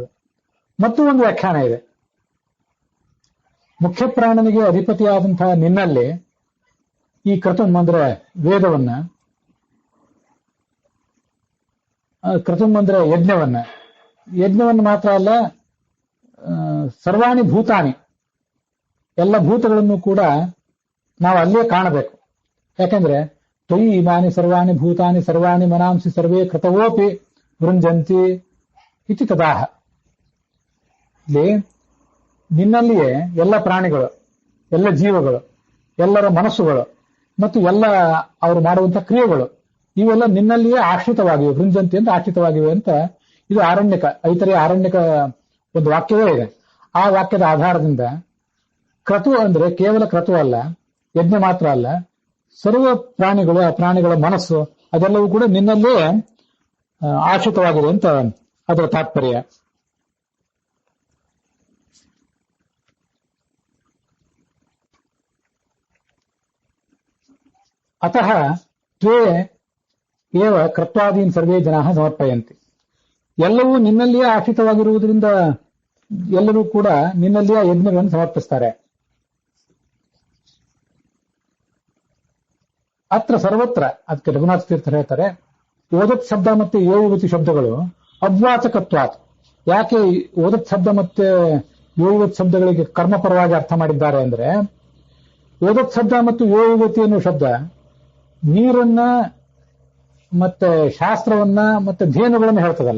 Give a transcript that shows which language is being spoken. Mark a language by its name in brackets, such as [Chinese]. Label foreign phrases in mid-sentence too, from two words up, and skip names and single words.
[Kannada] ಮತ್ತು ಒಂದು ವ್ಯಾಖ್ಯಾನ ಇದೆ, ಮುಖ್ಯ ಪ್ರಾಣನಿಗೆ ಅಧಿಪತಿಯಾದಂತಹ ನಿನ್ನಲ್ಲಿ ಈ ಕ್ರತುಂ ಅಂದ್ರೆ ವೇದವನ್ನ, ಕ್ರತುಂ ಅಂದ್ರೆ ಯಜ್ಞವನ್ನು ಮಾತ್ರ ಅಲ್ಲ, [Sanskrit] ಸರ್ವಾಣಿ ಭೂತಾನಿ, [Kannada] ಎಲ್ಲ ಭೂತಗಳನ್ನು ಕೂಡ ನಾವು ಅಲ್ಲೇ ಕಾಣಬೇಕು. [Sanskrit] ಯಾಕಂದ್ರೆ ತ್ವಯಿ ಇಮಾನಿ ಸರ್ವಾಣಿ ಭೂತಾನಿ ಸರ್ವಾಣಿ ಮನಾಂಸಿ ಸರ್ವೇ ಕೃತವೋಪಿ ವೃಂಜಂತಿ ಇತಿ ತದಾಹ. [Kannada] ಇಲ್ಲಿ ನಿನ್ನಲ್ಲಿಯೇ ಎಲ್ಲ ಪ್ರಾಣಿಗಳು, ಎಲ್ಲ ಜೀವಗಳು, ಎಲ್ಲರ ಮನಸ್ಸುಗಳು ಮತ್ತು ಎಲ್ಲ ಅವರು ಮಾಡುವಂತಹ ಕ್ರಿಯೆಗಳು ಇವೆಲ್ಲ ನಿನ್ನಲ್ಲಿಯೇ ಆಶ್ರಿತವಾಗಿವೆ, ವೃಂಜಂತಿ ಅಂತ ಆಶ್ರಿತವಾಗಿವೆ ಅಂತ ಇದು ಆರಣ್ಯಕ, ಐತರೆಯ ಆರಣ್ಯಕ ಒಂದು ವಾಕ್ಯವೇ ಇದೆ. ಆ ವಾಕ್ಯದ ಆಧಾರದಿಂದ ಕ್ರತು ಅಂದ್ರೆ ಕೇವಲ ಕ್ರತು ಅಲ್ಲ, ಯಜ್ಞ ಮಾತ್ರ ಅಲ್ಲ, ಸರ್ವ ಪ್ರಾಣಿಗಳು, ಆ ಪ್ರಾಣಿಗಳ ಮನಸ್ಸು ಅದೆಲ್ಲವೂ ಕೂಡ ನಿನ್ನಲ್ಲೇ ಆಶ್ರಿತವಾಗಿದೆ ಅಂತ ಅದರ ತಾತ್ಪರ್ಯ. [Sanskrit] ಅತಃ ತ್ವೇ ಏವ ಕೃತ್ವಾದೀನ್ ಸರ್ವೇ ಜನಾಃ ಸಮರ್ಪಯಂತಿ. [Kannada] ಎಲ್ಲವೂ ನಿನ್ನಲ್ಲಿಯೇ ಆಶ್ರಿತವಾಗಿರುವುದರಿಂದ ಎಲ್ಲರೂ ಕೂಡ ನಿನ್ನಲ್ಲಿಯೇ ಯಜ್ಞಗಳನ್ನು ಸಮರ್ಪಿಸ್ತಾರೆ. [Sanskrit] ಅತ್ರ ಸರ್ವತ್ರ, [Kannada] ಅದಕ್ಕೆ ರಘುನಾಥ ತೀರ್ಥರು ಹೇಳ್ತಾರೆ, ಓದತ್ ಶಬ್ದ ಮತ್ತೆ ಯೋಯುವತಿ ಶಬ್ದಗಳು ಅದ್ವಾಚಕತ್ವಾತ್. ಯಾಕೆ ಓದತ್ ಶಬ್ದ ಮತ್ತೆ ಯೋಯುವತಿ ಶಬ್ದಗಳಿಗೆ ಕರ್ಮಪರವಾಗಿ ಅರ್ಥ ಮಾಡಿದ್ದಾರೆ ಅಂದ್ರೆ, ಓದತ್ ಶಬ್ದ ಮತ್ತು ಯೋಯುವತಿ ಅನ್ನೋ ಶಬ್ದ ನೀರನ್ನ ಮತ್ತೆ ಶಾಸ್ತ್ರವನ್ನ ಮತ್ತೆ ಧೇನುಗಳನ್ನು ಹೇಳ್ತದಲ್ಲ.